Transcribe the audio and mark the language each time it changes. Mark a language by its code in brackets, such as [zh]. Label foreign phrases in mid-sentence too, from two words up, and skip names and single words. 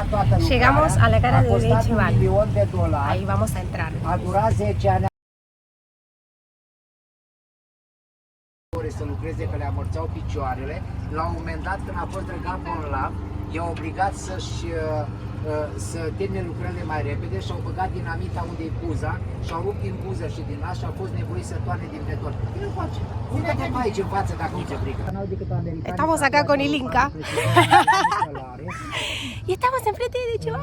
[es] Llegamos a la cara de Ghencival. Ahí vamos a entrar. [ro] A durat 10 ani să lucreze, că le amorțeau picioarele. La un moment dat, când a fost Drăgan Bonlav, i-a obligat să termine lucrările mai repede și au băgat dinamita unde e buza și au rupt din buză și din nas și au fost nevoiți să toarne din beton. Nu face. Uite-te pe aici în față dacă nu te frică. [es] Estamos acá con el Inca. Y estamos enfrente de Ghencival.